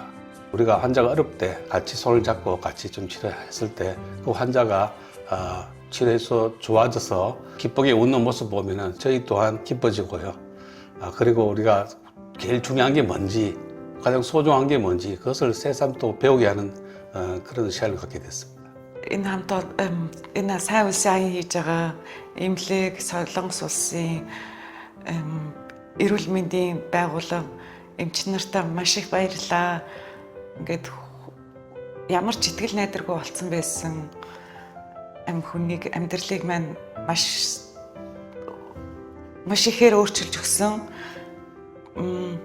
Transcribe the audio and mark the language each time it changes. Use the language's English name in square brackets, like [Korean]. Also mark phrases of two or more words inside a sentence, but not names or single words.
[Korean] 우리가 환자가 어렵을 때 같이 손을 잡고 같이 좀 치료했을 때 그 환자가 치료해서 좋아져서 기쁘게 웃는 모습 보면은 저희 또한 기뻐지고요. 그리고 우리가 제일 중요한 게 뭔지, 가장 소중한 게 뭔지 그것을 새삼 또 배우게 하는 그런 시간을 갖게 됐습니다. [Mongolian] Энэ хамт энэ сайн улсын аян хийж байгаа эмнэлэг Солонгос улсын эрүүл мэндийн байгууллага эмч нартай маш их баярлалаа. Ингээд ямар ч итгэл найдваргүй болсон байсан хүнийг амьдралыг маань маш ихээр өөрчилж өгсөн.